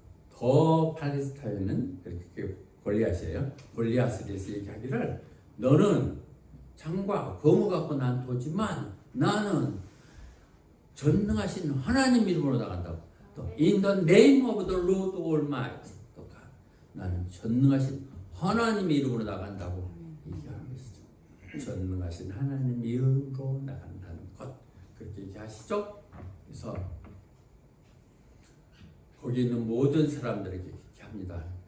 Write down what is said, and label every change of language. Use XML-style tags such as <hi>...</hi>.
<ko>더 팔레스타인은 그렇게 골리앗이에요. 골리앗에 대해서 얘기하기를 너는 창과 검을 갖고 난 도지만 나는 전능하신 하나님 이름으로 나간다고.</ko> <en>또 In the name of the Lord Almighty.</en> <ko>또 나는 전능하신 하나님 이름으로 나간다고 얘기하는 것이죠. 전능하신 하나님 이름으로 나간다는 것 그렇게 얘기하시죠. 그래서 거기 있는 모든 사람들에게 그렇게 합니다.</ko>